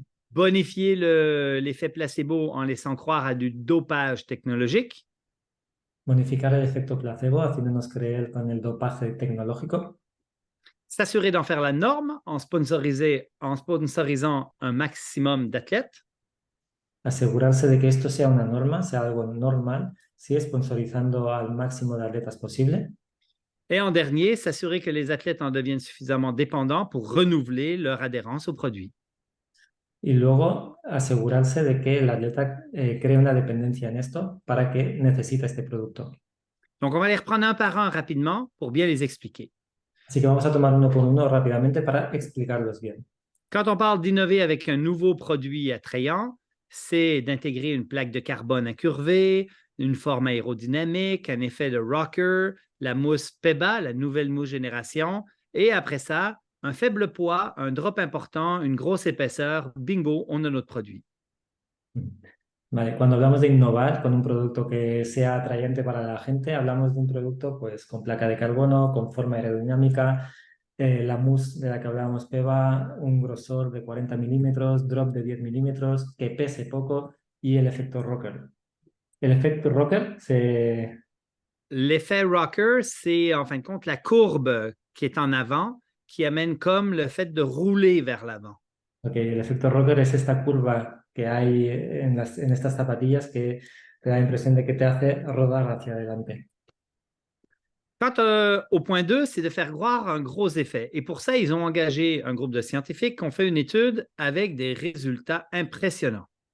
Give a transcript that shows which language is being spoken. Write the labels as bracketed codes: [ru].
[fr] Bonifier l'effet placebo en laissant croire à du dopage technologique. [es] Bonificar el efecto placebo, haciéndonos creer con el dopaje tecnológico. [fr] S'assurer d'en faire la norme en sponsorisant un maximum d'athlètes. [es] Asegurarse de que esto sea una norma, sea algo normal, sí, sponsorizando al máximo de atletas posible. [fr] Et en dernier, s'assurer que les athlètes en deviennent suffisamment dépendants pour renouveler leur adhérence au produit. [es] Y luego asegurarse de que el atleta cree una dependencia en esto para que necesite este producto. [fr] Donc, on va les reprendre un par un rapidement pour bien les expliquer. [es] Así que vamos a tomar uno por uno rápidamente para explicarlos bien. [fr] Quand on parle d'innover avec un nouveau produit attrayant, c'est d'intégrer une plaque de carbone incurvée, une forme aérodynamique, un effet de rocker, la mousse PEBA, la nouvelle mousse génération, et après ça, un faible poids, un drop important, une grosse épaisseur, bingo, on a notre produit. [es] Vale, cuando hablamos de innovar con un producto que sea atrayente para la gente, hablamos de un producto pues, con placa de carbono, con forma aerodinámica, la mousse de la que hablábamos, Peba, un grosor de 40 milímetros, drop de 10 milímetros, que pese poco, y el efecto rocker. El efecto rocker, [fr] c'est L'effet rocker, c'est en fin de compte la courbe qui est en avant qui amène comme le fait de rouler vers l'avant. [es] okay, el efecto rocker es esta curva que hay en estas zapatillas que te da la impresión de que te hace rodar hacia adelante. [fr] Quant au point 2, c'est de faire croire un gros effet. Et pour ça, ils ont engagé un groupe de scientifiques qui ont fait une étude avec des résultats impressionnants.